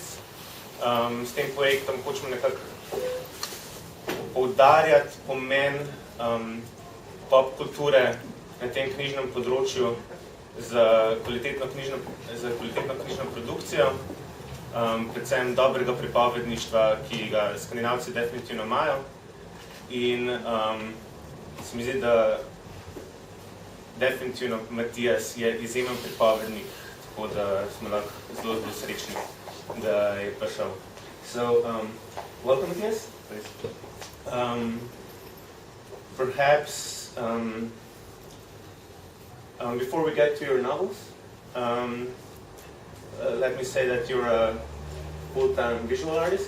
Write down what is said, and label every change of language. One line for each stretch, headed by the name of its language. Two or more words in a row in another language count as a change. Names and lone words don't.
Slovenian: S tem projektom hočemo nekako poudarjati pomen pop kulture na tem knjižnem področju za kvalitetno knjižno produkcijo, predvsem dobrega pripovedništva, ki ga Skandinavci definitivno imajo. In se mi zdi, da definitivno Matias je izjemen pripovednik, tako da smo lahko zelo srečni, da je prišel.
English: So, welcome Matias. Perhaps before we get to your novels, let me say that you're a full-time visual artist.